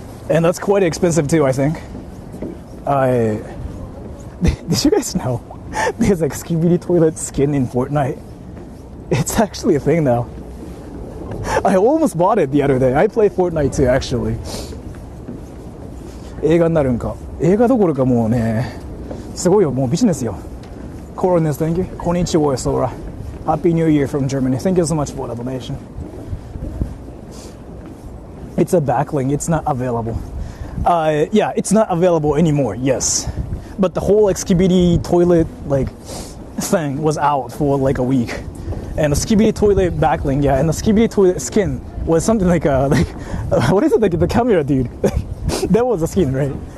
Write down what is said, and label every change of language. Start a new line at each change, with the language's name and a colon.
English: And that's quite expensive too, I think. Did you guys know there's like Skibidi Toilet skin in Fortnite? It's actually a thing now. I almost bought it the other day. I play Fortnite too, actually.
Japanese: 映画になるんか。映画どころかもうね、すごいよ、もうビジネスよ。
English: Coroners, thank you. Konnichiwa, Sora. Happy New Year from Germany. Thank you so much for the donation. It's a backlink. It's not available. Yeah, it's not available anymore. Yes, but the whole like Skibidi Toilet like thing was out for like a week, and the Skibidi Toilet backlink, yeah, and the Skibidi Toilet skin was something like what is it, like the camera dude? That was a skin, right?